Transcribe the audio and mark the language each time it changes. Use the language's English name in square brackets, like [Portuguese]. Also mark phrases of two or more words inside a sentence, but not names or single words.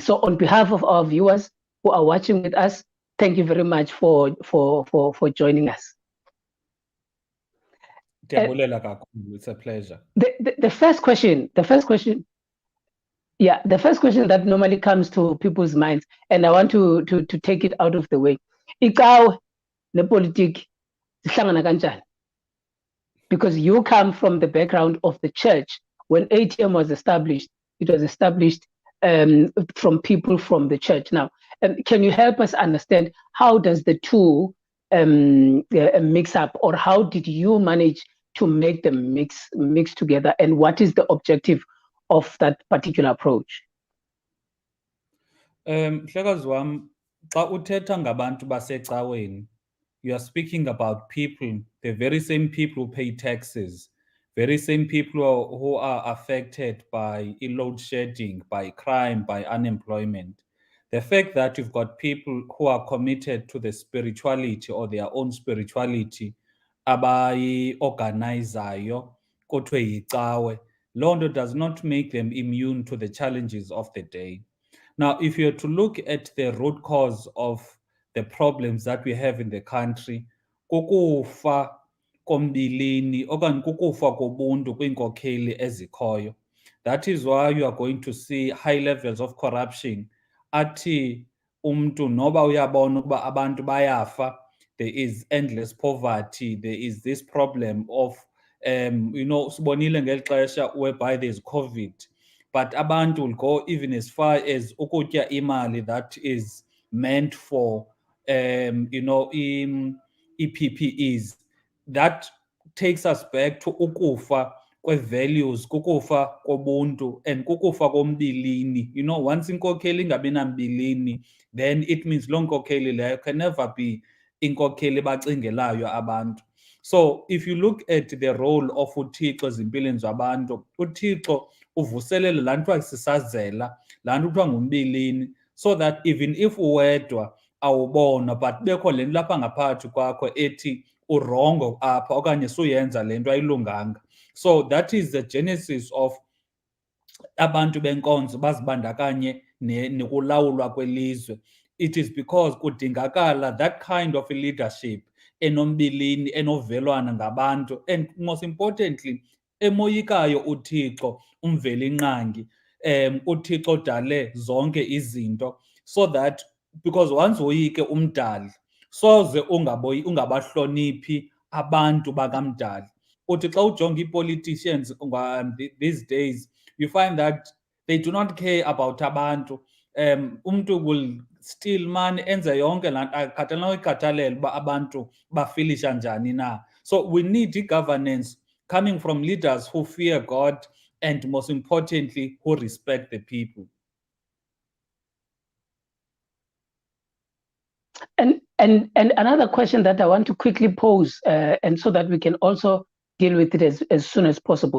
[English] So on behalf of our viewers who are watching with us, thank you very much for joining us. It's a pleasure. The first question that normally comes to people's minds, and I want to take it out of the way. [Xhosa] Ikaw ne politique zihlangana kanjani? [English] Because you come from the background of the church. When ATM was established, it was established from people from the church. Now, can you help us understand how does the two mix up, or how did you manage to make them mix together, and what is the objective of that particular approach? [Xhosa] Mhlekazi wami, xa uthetha ngabantu basecaweni, [English] you are speaking about people, the very same people who pay taxes, very same people who are affected by load shedding, by crime, by unemployment. The fact that you've got people who are committed to the spirituality or their own spirituality, [Xhosa] abayi-organizayo, kuthiwe yicawe, loo nto [English] does not make them immune to the challenges of the day. Now, if you're to look at the root cause of the problems that we have in the country, [Xhosa] kukufa kombilini okanye kukufa kobuntu kwiinkokheli ezikhoyo. [English] That is why you are going to see high levels of corruption. [Xhosa] Athi umntu noba uyabona ukuba abantu bayafa, [English] there is endless poverty, there is this problem of [Xhosa] sibonile ngeli xesha [English] whereby there's COVID, but abantu will go even as far as [Xhosa] ukutya imali [English] that is meant for ii-PPEs. That takes us back to [Xhosa] ukufa kwe-values, kukufa kobuntu [English] and [Xhosa] kukufa kombilini. Once inkokheli ingabi nambilini, [English] then it means [Xhosa] loo nkokheli leyo [English] can never be [Xhosa] inkokheli bacingelayo abantu. [English] So if you look at the role of [Xhosa] uThixo ezimpilweni zabantu, uThixo uvuselele laa nto sisazela, laa nto kuthiwa ngumbilini, [English] so that even if [Xhosa] uwedwa awubonwa but bekho le nto lapha ngaphakathi kwakho ethi urongo apha okanye suyenza le nto ayilunganga. [English] So that is the genesis of [Xhosa] abantu benkonzo bazibandakanye nokulawulwa kwelizwe. [English] It is because kudingakala that kind of leadership [Xhosa] enombilini, enovelwana ngabantu, [English] and most importantly, [Xhosa] emoyikayo uThixo, umvelinqangi, uThixo odale zonke izinto, [English] so that because once [Xhosa] woyike umdali, soze ungabahloniphi abantu bakamdali. Uthi xa ujonga ii-politicians [English] these days, you find that they do not care about abantu. Umntu will steal money, [Xhosa] enze yonke laa nto, akhathalele uba abantu bafilisha njani na. [English] So we need governance coming from leaders who fear God and most importantly, who respect the people. And another question that I want to quickly pose, and so that we can also deal with it as soon as possible.